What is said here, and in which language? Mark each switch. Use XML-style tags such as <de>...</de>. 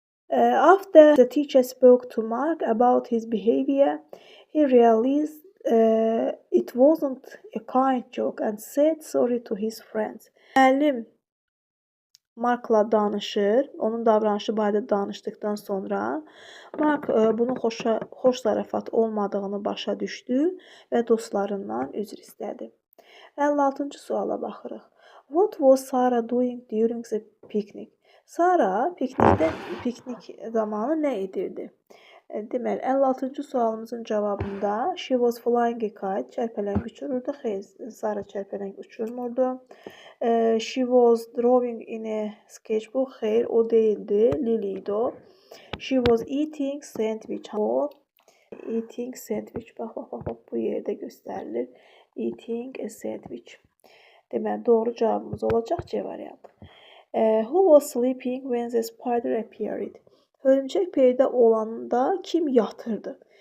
<en>After the teacher spoke to Mark about his behavior, he realized it wasn't a kind joke and said sorry to his friends.</en> <az>Müəllim Mark'la danışır, onun davranışı barədə danışdıkdan sonra Mark bunun xoş zarafat olmadığını başa düşdü və dostlarından üzr istədi. 56-cı suala baxırıq.</az> <en>What was Sarah doing during the picnic?</en> <az>Sarah piknik zamanı nə edirdi? Deməli, 56-cı sualımızın cavabında</az> <en>she was flying a kite,</en> <az>çərpələng uçururdu. Xeyr, Sara çərpələng uçurmurdu.</az> <en>She was drawing in a sketchbook.</en> <az>Xeyr, o değildi. Lily idi o.</az> <en>She was eating sandwich. O eating sandwich.</en> <az>Bax, bu yerdə göstərilir.</az> <en>Eating a sandwich.</en> <az>Deməli, doğru cavabımız olacaq C variantı.</az> <en>Who was sleeping when the spider appeared?</en> <az>Hörümçək peyda olanda kim yatırdı?</az>